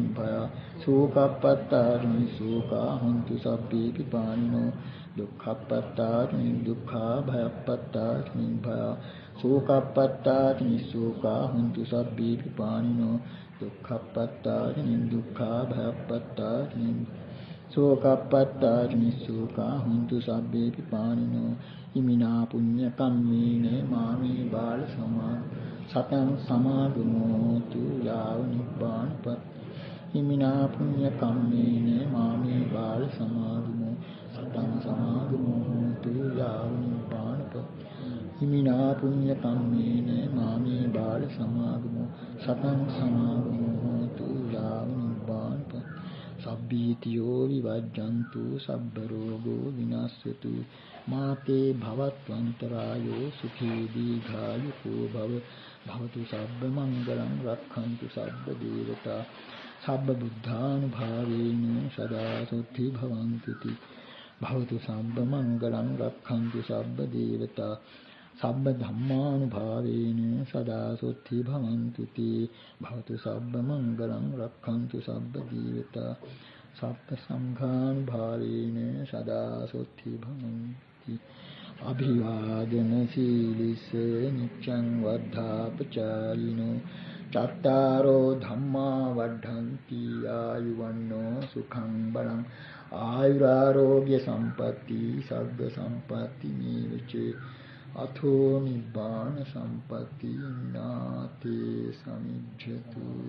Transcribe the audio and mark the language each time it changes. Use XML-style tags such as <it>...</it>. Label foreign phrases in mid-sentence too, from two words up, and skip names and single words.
<pi>භය සෝකප්පත්තානි සෝකා හොන්තු සබ්බේ පිපානිනෝ දුක්ඛප්පත්තානි දුක්ඛා භයප්පත්තානි භය සෝකප්පත්තානි සෝකා හොන්තු සබ්බේ පිපානිනෝ දුක්ඛප්පත්තානි දුක්ඛා භයප්පත්තානි සෝකප්පත්තානි සෝකා හොන්තු සබ්බේ පිපානිනෝ ඉමිනා පුඤ්ඤ කම්මේන මාමේ බාල සමා සතං සමාගමෝතු යාව නිබ්බානපත් හිමිනා පුඤ්ඤ කම්මේන මාමේ බාල සමාගමෝ සතං සමාගමෝතු යාව නිබ්බානපත් හිමිනා පුඤ්ඤ කම්මේන මාමේ බාල සමාගමෝ සතං සමාගමෝතු යාව නිබ්බානපත් සබ්බීතියෝ විවජ්ජන්තු සබ්බ රෝගෝ විනාශයතු මාතේ භවත්වන්තරායෝ සුඛී දීඝායුකෝ භව භවතු සබ්බ මංගලං රක්ඛන්තු සබ්බ දේවතා සබ්බ බුද්ධානුභාවේන සදා සොත්ති භවන්තු ති භවතු සබ්බ මංගලං රක්ඛන්තු සබ්බ දේවතා සබ්බ ධම්මානුභාවේන සදා සොත්ති භවන්තු ති භවතු සබ්බ මංගලං රක්ඛන්තු සබ්බ දේවතා සබ්බ සංඝානුභාවේන සදා සොත්ති භවන්ති අභිවාදන සීලිස නිච්ඡං වද්ධාපචායිනෝ චත්තාරෝ ධම්මා වඩ්ඩಂತಿ ආයුවන්නෝ සුඛං බලං ආයුරාෝග්‍ය සම්පatti සග්ග සම්පatti නීවචේ අතෝ නිබ්බාන සම්පatti නාතේ සමිජ්ජතු.</pi>